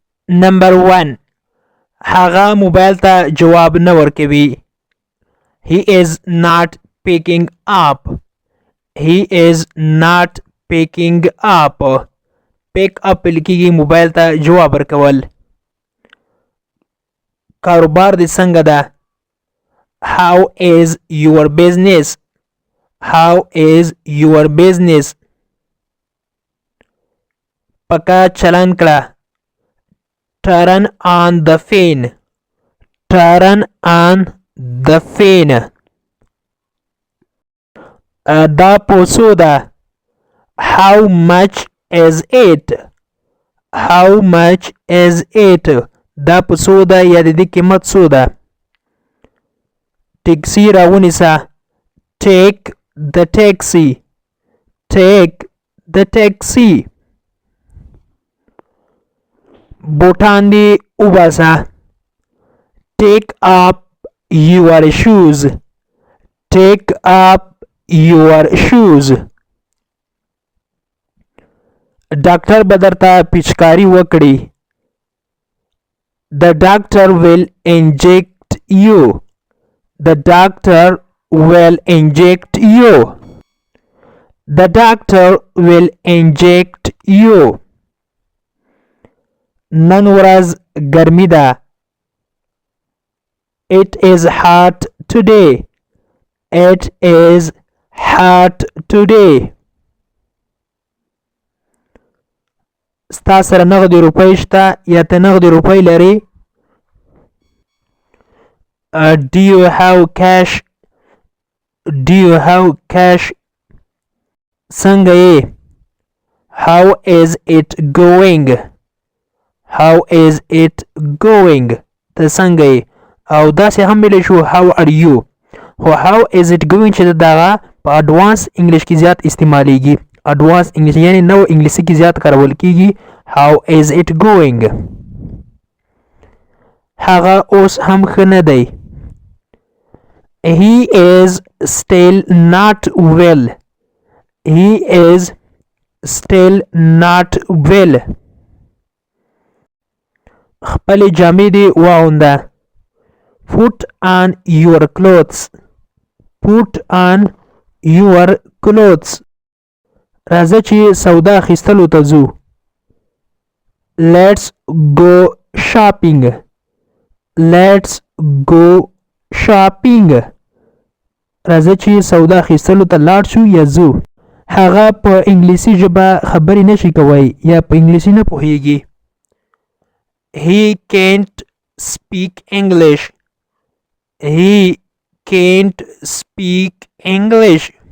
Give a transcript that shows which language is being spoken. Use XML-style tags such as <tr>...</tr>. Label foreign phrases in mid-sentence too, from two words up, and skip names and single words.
<ps>نمبر 1 هغه موبایل ته جواب نه ورکوي.</ps> <en>He is not picking up. He is not picking up. pick up</en> <ps>لیکيږي موبایل ته جواب ورکول. کاروبار دې څنګه ده؟</ps> <en>How is your business? How is your business?</en> <ps>پکا چلن کړه.</ps> <en>Turn on the fan. Turn on the fan.</en> <ps>دا پوسو ده.</ps> <en>How much is it? How much is it?</en> <ps>دا پوسو ده یا د دې قیمت څو ده؟ ټیکسي راونیسه.</ps> <en>Take the taxi. Take the taxi.</en> <ps>بوټان دې وباسه.</ps> <en>Take up your shoes. Take up your shoes.</en> <ps>ډاکټر به درته پیچکاري وکړي.</ps> <en>The doctor will inject you. The doctor will inject you. The doctor will inject you.</en> <ps>نن ورځ ګرمي ده.</ps> <en>It is hot today. It is hot today.</en> <ps>ستا سره نغدي روپۍ شته یا ته نغدي روپۍ لري؟</ps> <en>Do you have cash? Do you have cash?</en> <ps>څنګه یې؟</ps> <en>How is it going? How is it going?</en> <ps>ته څنګه یې؟ او داسې هم ویلی شو</ps> <en>how are you.</en> <ps>خو</ps> <en>how is it going</en> <ps>چې دغه په</ps> <en>advance English</en> <ps>کې زیات استعمالیږي.</ps> <en>advance English</en> <ps>یعنی نو انګلیسي کې زیات کارول کیږي.</ps> <en>how is it going.</en> <ps>هغه اوس هم ښه نه دی.</ps> <en>He is still not well. He is still not well.</en> <ps>خپلې جامې دې واغونده.</ps> <en>Put on your clothes. Put on your clothes.</en> <ps>راځه چې سودا اخیستلو ته ځو.</ps> <en>Let's go shopping. Let's go shopping.</en> <ps>راځه چې سودا اخیستلو ته لاړ شو یا ځو. هغه په انګلیسي ژبه خبرې نشي کوي یا په انګلیسي نه پوهیږي.</ps> <en>He can't speak English. He can't speak English.</en>